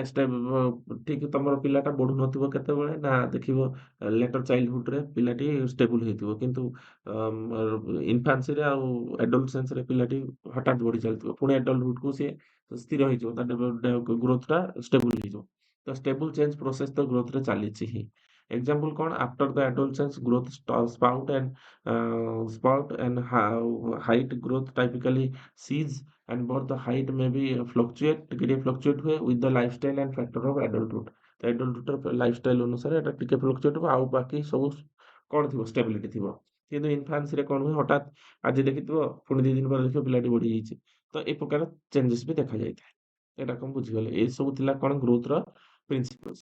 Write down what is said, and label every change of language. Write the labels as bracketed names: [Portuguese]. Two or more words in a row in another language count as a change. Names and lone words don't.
[Odia] ଠିକ୍ ତମର ପିଲାଟା ବଢୁନଥିବ କେତେବେଳେ ନା ଦେଖିବ [English] later childhoodରେ [Odia] ପିଲାଟି ଷ୍ଟେବୁଲ ହେଇଥିବ, କିନ୍ତୁ ଇନଫାନ୍ସିରେ ଆଉ ଆଡୋଲେସେନ୍ସରେ ପିଲାଟି ହଠାତ୍ ବଢି ଚାଲିଥିବ, ପୁଣି ଆଡଲ୍ଟହୁଡକୁ ସିଏ ସ୍ଥିର ହେଇଯିବ, ତା [English] growthଟା stable [Odia] ହେଇଯିବ। ତ [English] stable change process [Odia] ତ ଗ୍ରୋଥରେ ଚାଲିଛି ହିଁ। [English] ଏକ୍ସାମ୍ପଲ୍ କ'ଣ? after the adolescence growth spout and height growth typically cease, and both the height may be fluctuate, [Odia] ଟିକେ ଟିକେ [English] fluctuate ହୁଏ with the lifestyle and factor of adulthood। [Odia] ତ [English] adulthoodର lifestyle [Odia] ଅନୁସାରେ ଏଟା ଟିକେ fluctuate ହବ, ଆଉ ବାକି ସବୁ କ'ଣ ଥିବ ଷ୍ଟେବିଲିଟି ଥିବ। କିନ୍ତୁ ଇନଫାନ୍ସିରେ କ'ଣ ହୁଏ, ହଠାତ୍ ଆଜି ଦେଖିଥିବ ପୁଣି 2 ଦିନ ପରେ ଦେଖିବ ପିଲାଟି ବଢିଯାଇଛି। ତ ଏ ପ୍ରକାର ଚେଞ୍ଜେସ୍ ବି ଦେଖାଯାଇଥାଏ। ଏଇଟା କ'ଣ ବୁଝିଗଲେ? ଏ ସବୁ ଥିଲା କ'ଣ [English] growthର principles।